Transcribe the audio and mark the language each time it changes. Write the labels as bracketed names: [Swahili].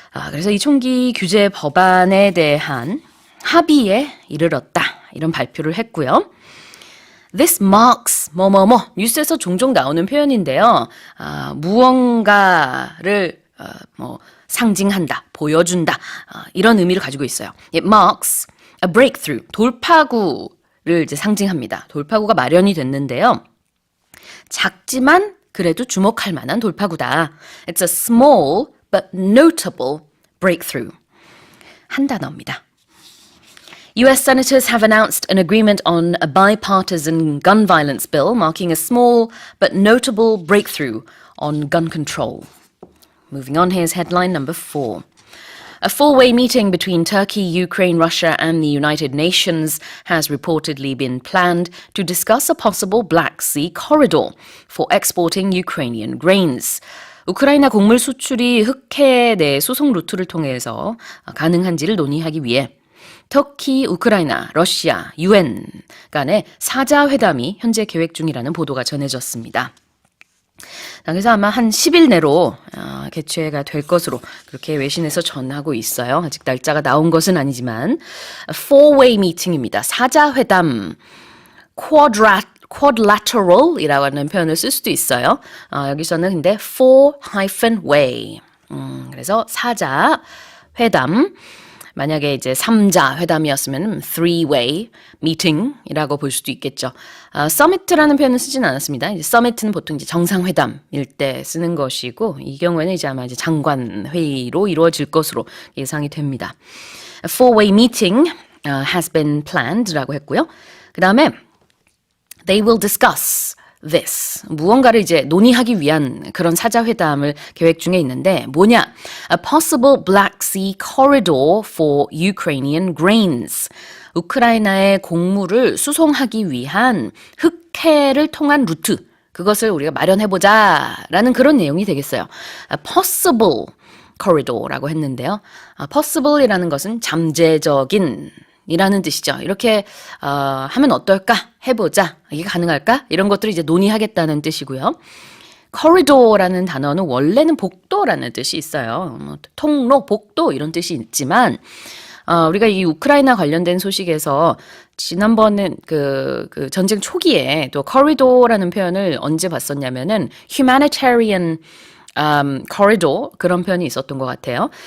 [Korean] 그래서 이 총기 규제 법안에 대한 합의에 이르렀다. 이런 발표를 했고요. [English] This marks [Korean] 뭐뭐뭐 뉴스에서 종종 나오는 표현인데요. 무언가를 뭐 상징한다, 보여준다 이런 의미를 가지고 있어요. [English] It marks a breakthrough [Korean] 돌파구를 이제 상징합니다. 돌파구가 마련이 됐는데요. 작지만 그래도 주목할 만한 돌파구다. [English] It's a small but notable breakthrough. [Korean] 한 단어입니다. [English] US senators have announced an agreement on a bipartisan gun violence bill, marking a small but notable breakthrough on gun control. Moving on, here's headline number 4. A four-way meeting between Turkey, Ukraine, Russia, and the United Nations has reportedly been planned to discuss a possible Black Sea corridor for exporting Ukrainian grains. [Korean] 우크라이나 곡물 수출이 흑해 내 수송 루트를 통해서 가능한지를 논의하기 위해 터키, 우크라이나, 러시아, UN 간의 사자회담이 현재 계획 중이라는 보도가 전해졌습니다. 그래서 아마 한 10일 내로 개최가 될 것으로 그렇게 외신에서 전하고 있어요. 아직 날짜가 나온 것은 아니지만 four-way meeting입니다. 사자회담, quadrilateral이라고 하는 표현을 쓸 수도 있어요. 여기서는 근데 four-way 그래서 사자회담 만약에 이제 3자 회담이었으면 three-way meeting이라고 볼 수도 있겠죠. summit라는 표현은 쓰진 않았습니다. 이제 summit는 보통 이제 정상회담일 때 쓰는 것이고 이 경우에는 이제 아마 이제 장관 회의로 이루어질 것으로 예상이 됩니다. [English] A four-way meeting has been planned라고 [Korean] 했고요. 그 다음에 [English] they will discuss this. [Korean] 무언가를 이제 논의하기 위한 그런 사자회담을 계획 중에 있는데 뭐냐? [English] A possible Black Sea corridor for Ukrainian grains. [Korean] 우크라이나의 곡물을 수송하기 위한 흑해를 통한 루트. 그것을 우리가 마련해보자라는 그런 내용이 되겠어요. [English] A possible corridor라고 [Korean] 했는데요. possible이라는 것은 잠재적인 이라는 뜻이죠. 이렇게 하면 어떨까? 해보자. 이게 가능할까? 이런 것들을 이제 논의하겠다는 뜻이고요. corridor라는 단어는 원래는 복도라는 뜻이 있어요. 통로, 복도 이런 뜻이 있지만 우리가 이 우크라이나 관련된 소식에서 지난번에 그 전쟁 초기에 또 corridor라는 표현을 언제 봤었냐면은 humanitarian corridor 그런 표현이 있었던 것 같아요.